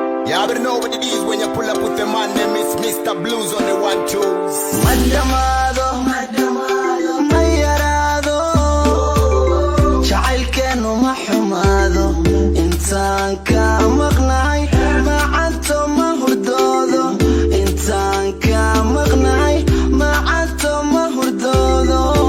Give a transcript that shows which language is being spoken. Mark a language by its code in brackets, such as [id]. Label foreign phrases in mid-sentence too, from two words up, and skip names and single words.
[en] You already know what it is when you pull up with the man, name is Mister Blues on the one twos. Mal llamado. [so] Ma yaraado, jacaylkeennu ma xumaado. Intaan ka maqnahay, macanto ma hurdoodo. Intaan ka maqnahay, macanto ma hurdoodo.